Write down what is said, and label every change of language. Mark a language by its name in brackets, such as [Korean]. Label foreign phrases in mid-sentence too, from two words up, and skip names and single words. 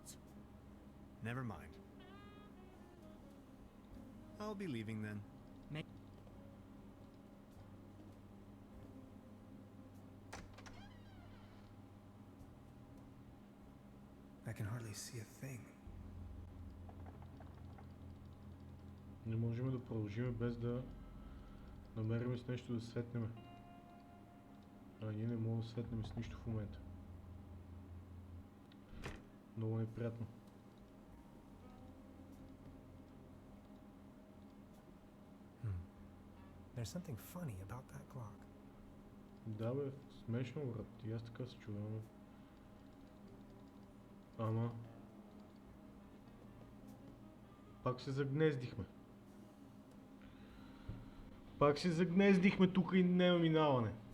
[English] Never mind. I'll be leaving then. I can hardly see a thing. [Bulgarian] Не можем да продължим без да намерим с нещо да светнем. А ние не можем да светнем с нищо в момента. Много неприятно. [English] There's something funny about that clock. [Bulgarian] Да бе, смешно брат, и аз така се чудвам. Ама... Пак се загнездихме. Пак се загнездихме тук и няма минаване.